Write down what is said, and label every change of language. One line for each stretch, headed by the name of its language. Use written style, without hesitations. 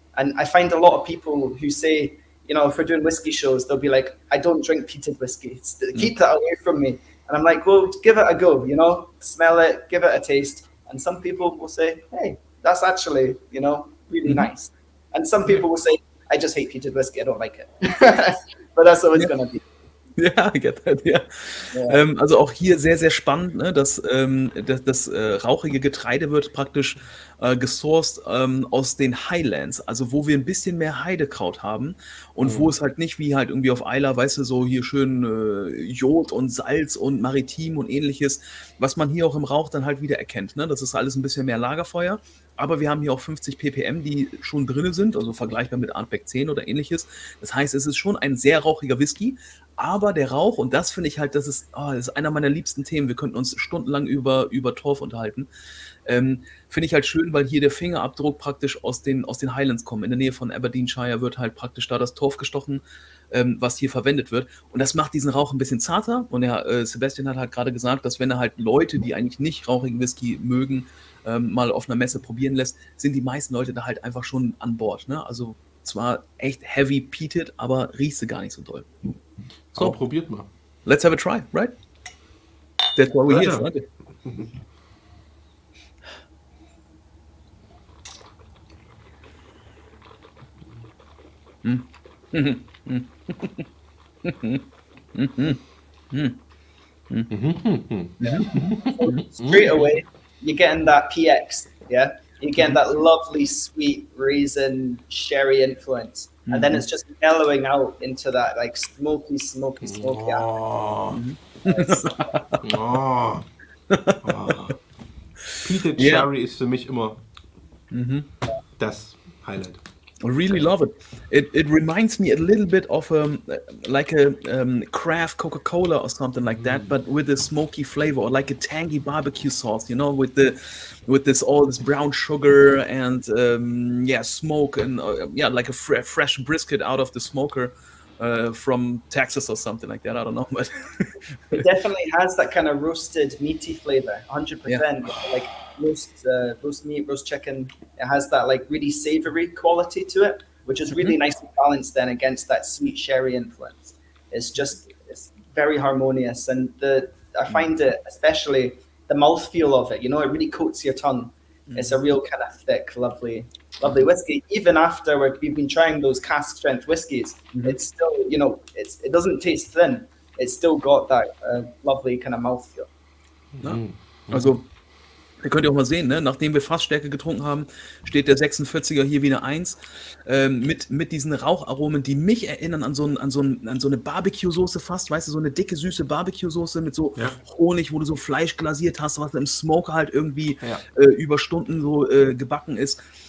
English: And I find a lot of people who say, if we're doing whiskey shows, they'll be like, I don't drink peated whiskey. Keep that away from me. And I'm like, well, give it a go, smell it, give it a taste. And some people will say, hey, that's actually, really nice. And some people will say, I just hate peated whiskey. I don't like it. But that's always going to be. Ja, I get that, ja.
German: Also auch hier sehr, sehr spannend, ne, dass das rauchige Getreide wird praktisch gesourced aus den Highlands, also wo wir ein bisschen mehr Heidekraut haben und wo es halt nicht wie halt irgendwie auf Islay, weißt du, so hier schön Jod und Salz und Maritim und ähnliches, was man hier auch im Rauch dann halt wieder erkennt, ne? Das ist alles ein bisschen mehr Lagerfeuer. Aber wir haben hier auch 50 ppm, die schon drin sind, also vergleichbar mit Ardbeg 10 oder ähnliches. Das heißt, es ist schon ein sehr rauchiger Whisky, aber der Rauch, und das finde ich halt, das ist einer meiner liebsten Themen, wir könnten uns stundenlang über Torf unterhalten, finde ich halt schön, weil hier der Fingerabdruck praktisch aus den Highlands kommt. In der Nähe von Aberdeenshire wird halt praktisch da das Torf gestochen, was hier verwendet wird. Und das macht diesen Rauch ein bisschen zarter. Und Sebastian hat halt gerade gesagt, dass wenn er halt Leute, die eigentlich nicht rauchigen Whisky mögen, mal auf einer Messe probieren lässt, sind die meisten Leute da halt einfach schon an Bord. Ne? Also zwar echt heavy peated, aber riechst du gar nicht so doll. So, probiert mal.
English: Let's have a try, right? That's why we're here, right? Straight away, you're getting that PX, yeah? You're getting that lovely, sweet raisin sherry influence. And then it's just mellowing out into that like smoky.
German: Peated Cherry ist für mich immer das Highlight.
English: I really love it. It reminds me a little bit of like a craft Coca-Cola or something like that, but with a smoky flavor, or like a tangy barbecue sauce, with all this brown sugar and smoke and like a fresh brisket out of the smoker from Texas or something like that. I don't know, but it definitely has that kind of roasted meaty flavor, 100%. Like roast meat, roast chicken. It has that like really savory quality to it, which is really nicely balanced then against that sweet sherry influence. It's very harmonious, and I find it, especially the mouthfeel of it, it really coats your tongue. It's a real kind of thick, lovely whiskey. Even after we've been trying those cask strength whiskies, it's still, it doesn't taste thin. It's still got that lovely kind of mouthfeel.
German: Ja. Also, ihr könnt ja auch mal sehen, ne? Nachdem wir Fassstärke getrunken haben, steht der 46er hier wie eine 1 mit diesen Raucharomen, die mich erinnern an so eine Barbecue-Soße fast, weißt du, so eine dicke, süße Barbecue-Soße mit so Honig, wo du so Fleisch glasiert hast, was im Smoker halt irgendwie über Stunden so gebacken ist.